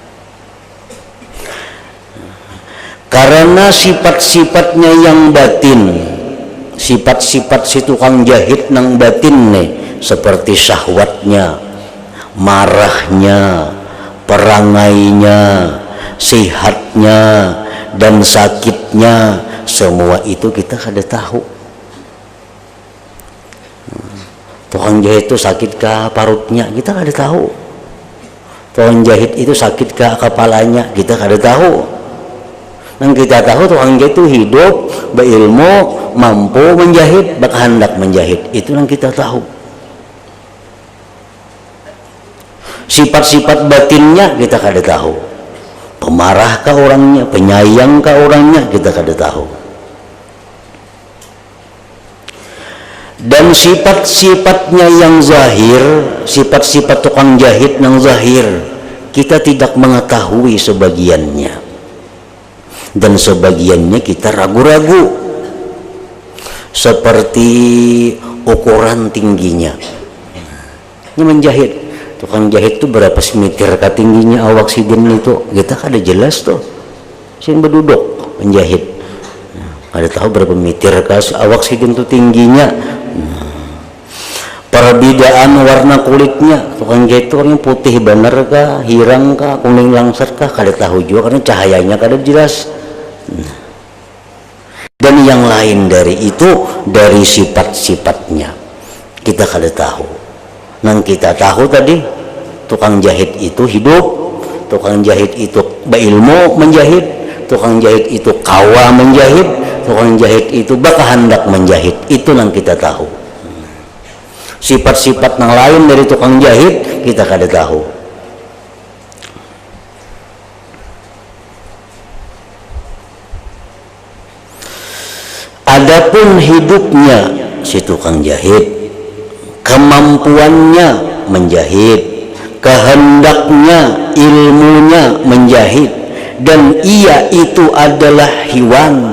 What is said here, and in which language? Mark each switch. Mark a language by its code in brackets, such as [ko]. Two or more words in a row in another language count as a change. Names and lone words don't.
[id] Karena sifat-sifatnya yang batin, sifat-sifat si tukang jahit nang batin nih, seperti syahwatnya, marahnya, perangainya, sehatnya, dan sakitnya, semua itu [bjn] kita kada tahu. Tukang jahit itu sakitkah parutnya, kita kada tahu. Tukang jahit itu sakitkah kepalanya, kita kada tahu. Nang kita tahu tukang jahit itu hidup, berilmu, mampu menjahit, [id] berkehendak menjahit. Itu yang kita tahu. [bjn] Sifat-sifat batinnya kita kada tahu. Pemarah kah orangnya, penyayang kah orangnya, kita kada tahu. [id] Dan sifat-sifatnya yang zahir, sifat-sifat tukang jahit yang zahir, kita tidak mengetahui sebagiannya. Dan sebagiannya kita ragu-ragu, seperti ukuran tingginya. [bjn] Ini menjahit, tukang jahit itu berapa meter ke tingginya awak sidin itu, kita kada jelas tuh. Sing berduduk menjahit, kada tahu berapa meter ke awak sidin itu tingginya. Perbedaan warna kulitnya, tukang jahit itu orangnya putih bener kah, hirang kah, kuning langsat kah, kada tahu juga karena cahayanya kada jelas. Dan yang lain dari itu, dari sifat-sifatnya kita kada tahu. [id] Nang kita tahu tadi, tukang jahit itu hidup, tukang jahit itu berilmu menjahit, [bjn] tukang jahit itu kawa menjahit, [id] tukang jahit itu berkehendak menjahit. Itu yang kita tahu. Sifat-sifat yang lain dari tukang jahit kita kada tahu. Adapun hidupnya si tukang jahit, kemampuannya menjahit, kehendaknya, ilmunya menjahit, dan ia itu adalah hewan.